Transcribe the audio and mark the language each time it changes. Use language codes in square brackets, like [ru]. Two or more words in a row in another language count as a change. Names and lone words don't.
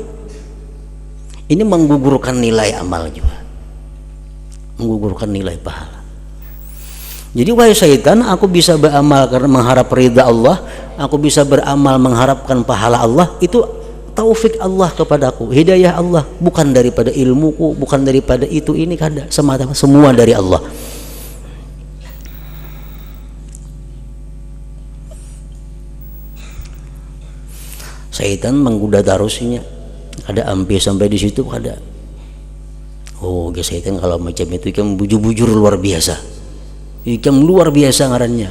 [id] Ini menggugurkan nilai amal juga, menggugurkan nilai pahala. Jadi wahai syaitan, aku bisa beramal karena mengharap ridha Allah, aku bisa beramal mengharapkan pahala Allah, itu taufik Allah kepadaku, hidayah Allah, bukan daripada ilmuku, bukan daripada itu ini kada, semata-mata semua dari Allah. [bjn] Syaitan menggoda tarusinya, ada ambil sampai di situ kada. Oh, syaitan kalau macam itu ikam bujur-bujur luar biasa, ikam luar biasa ngarannya.